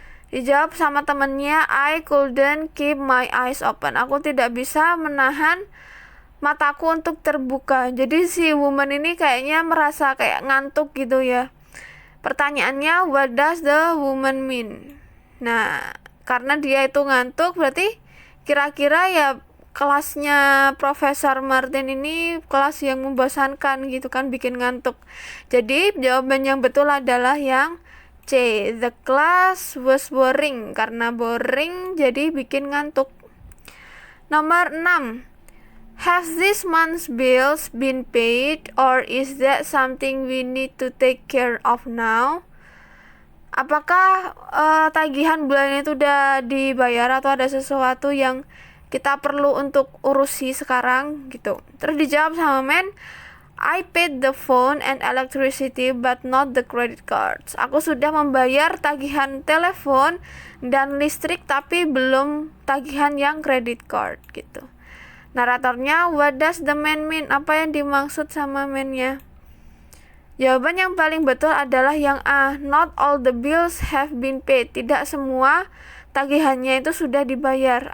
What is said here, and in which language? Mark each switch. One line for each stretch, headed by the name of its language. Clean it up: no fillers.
Indonesian: Dijawab sama temennya,
English: I couldn't keep my eyes open.
Indonesian: Aku tidak bisa menahan mataku untuk terbuka. Jadi si woman ini kayaknya merasa kayak ngantuk gitu ya. Pertanyaannya,
English: what does the woman mean?
Indonesian: Nah, karena dia itu ngantuk, berarti kira-kira ya kelasnya Profesor Martin ini kelas yang membosankan gitu kan, bikin ngantuk. Jadi jawaban yang betul adalah yang C,
English: the class was boring.
Indonesian: Karena boring jadi bikin ngantuk. Nomor 6.
English: Have this month's bills been paid or is that something we need to take care of now?
Indonesian: Apakah tagihan bulan itu udah dibayar atau ada sesuatu yang kita perlu untuk urusi sekarang gitu? Terus dijawab sama
English: man, I paid the phone and electricity but not the credit cards.
Indonesian: Aku sudah membayar tagihan telepon dan listrik tapi belum tagihan yang credit card gitu.
English: Naratornya, what does the man mean?
Indonesian: Apa yang dimaksud sama man-nya? Jawaban yang paling betul adalah yang A,
English: not all the bills have been paid.
Indonesian: Tidak semua tagihannya itu sudah dibayar.